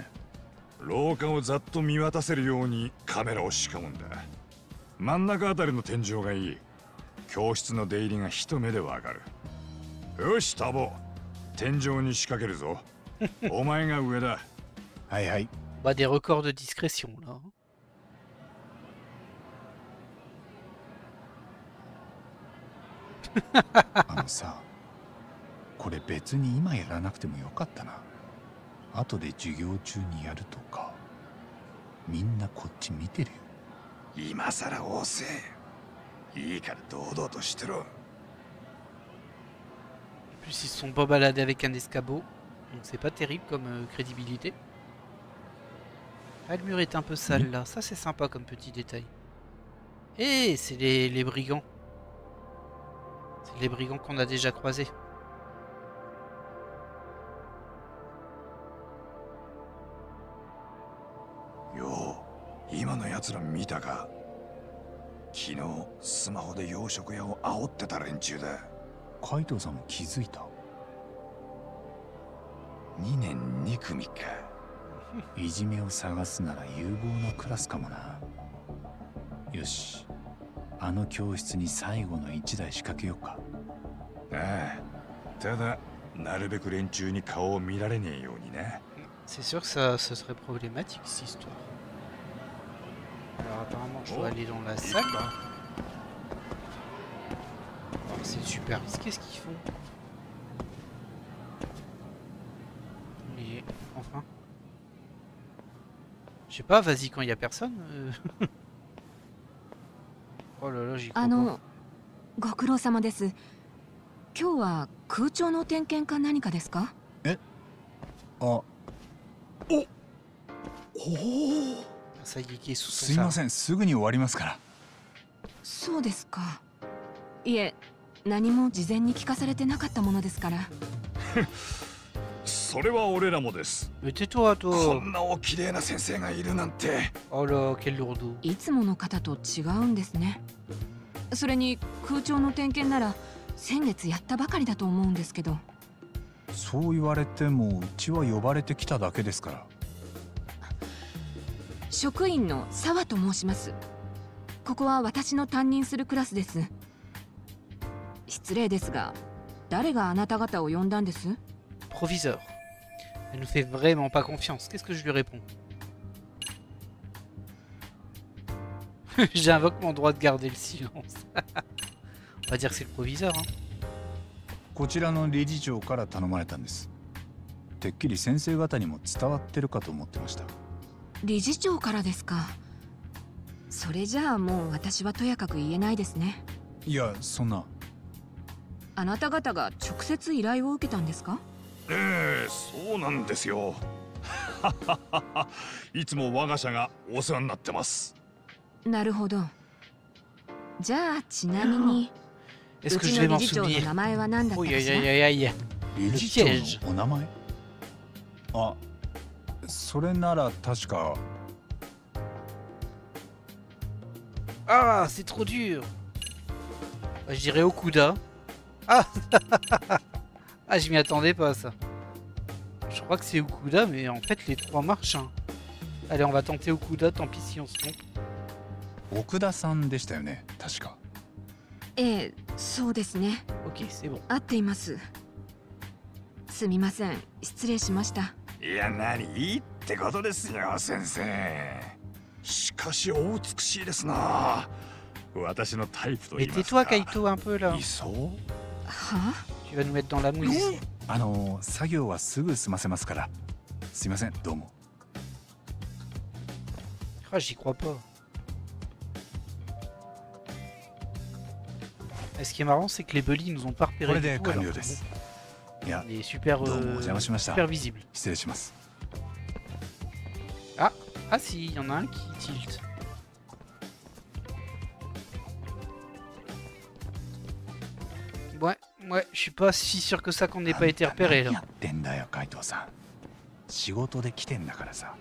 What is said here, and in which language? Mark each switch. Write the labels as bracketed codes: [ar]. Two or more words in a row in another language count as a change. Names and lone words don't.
[ja] 廊下をざっと見渡せるようにカメラを仕込むんだ。真ん中あたりの天井がいい。教室の出入りが一目でわかる。よしタボ、天井に仕掛けるぞ。お前が上だ。はいはい。 [fr] Bah des records de discrétion là. [ja] あのさ、これ別に今やらなくてもよかったな。後で授業中にやるとか。みんなこっち見てるよ。今さら押せ。いいから堂々としてろ。 [fr] En plus ils se sont pas baladés avec un escabeau, donc c'est pas terrible comme crédibilité. Ah, le mur est un peu sale là, ça c'est sympa comme petit détail. Eh, c'est les brigands. C'est les brigands qu'on a déjà croisés. [ja] Yo, 今のやつら見たか。昨日スマホで洋食屋を煽ってた連中だ。海藤さんも気づいた。 2年2組か。いじめを探すなら有望なクラスかもな。よし、あの教室に最後の1台仕掛けようか。ああ、ただなるべく連中に顔を見られねえようにね。 [fr] C'est sûr que ça serait problématique cette histoire. Alors apparemment je dois aller dans la salle. Oh, c'est super risqué ce qu'ils font. Mais enfin. Je sais pas, vas-y quand il y a personne. Oh là là, j'y crois pas. [ja] ご苦労様です。今日は空調の点検か何かですか？あ、 [fr] Ça y est, qui est sous [ja] すいません、すぐに終わりますから。そうですか。いえ、何も事前に聞かされてなかったものですから。それは俺らもです。 [fr] Mais tais-toi, [ja] こ [fr] toi. [ja] んなお綺麗な先生がいるなんて。 [fr] Oh là, quel lourdeau. [ja] いつもの方と違うんですね。それに空調の点検なら先月やったばかりだと思うんですけど。そう言われてもうちは呼ばれてきただけですから。職員の澤と申します。ここは私の担任するクラスです。失礼ですが、誰があなた方を呼んだんです？ [fr] Proviseur. Elle nous fait vraiment pas confiance. Qu'est-ce que je lui réponds? J'invoque mon droit de garder le silence. On va dire que c'est le proviseur, hein. [ja] こちらの理事長から頼まれたんです。てっきり先生方にも伝わってるかと思ってました。理事長からですか。それじゃあもう私はとやかく言えないですね。いや、そんな。あなた方が直接依頼を受けたんですか？そうなんですよ。いつも我が社がお世話になってます。なるほど。じゃあちなみに、うちの理事長の名前は何だったかしら？理事長のお名前？あ、それなら確か。 [fr] Ah, c'est trop dur. Je dirais Okuda. Ah ah, je m'y attendais pas à ça. Je crois que c'est Okuda, mais en fait les trois marchent. Hein. Allez, on va tenter Okuda, tant pis si on se trompe. [ja] 奥田さんでしたよね、確か。ええ、そうですね。 [fr] Ok, c'est bon. [ja] 合っています。すみません、失礼しました。いや、何いいってことですよ、先生。しかしお美しいですな。私のタイプと言い [fr] Mais [ja] ますか。 [fr] tais-toi, Kaito, un peu là. [ja] いそう？は [fr] Tu vas nous mettre dans la mouise. [ja] 作業はすぐ済ませますから。すいません、どうも。 [fr] Ah, j'y crois pas. Et ce qui est marrant, c'est que les bullies nous ont pas [ja] こ [fr] repéré [ja] れ [fr] du [ja] で [fr] tout, [ja] 完 [fr] alors [ja] 了です。いや、 [fr] on est super, [ja] どうもお邪魔しました。 [fr] super visible. [ja] 失礼します。 [fr] Ah, ah si, il y en a un qui tilt. Ouais, je suis pas si sûr que ça qu'on n'ait pas été repéré [ja] 何や [fr] là. [ja] ってんだよ、海藤さん。仕事で来てんだからさ。